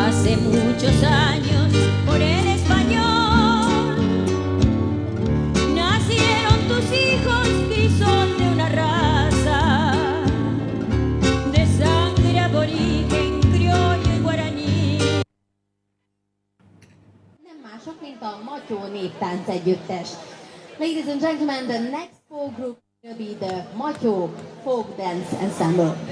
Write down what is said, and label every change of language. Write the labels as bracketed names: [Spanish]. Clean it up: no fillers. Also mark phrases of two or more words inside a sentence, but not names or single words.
[Spanish] hace muchos años por el español. Nacieron tus hijos que son de una raza de sangre aborigen, criollo y guaraní. [Hungarian] Nem mások, mint a Matyó Néptánc Együttes. [English] Ladies and gentlemen, the next folk group will be the Matyó Folk Dance Ensemble.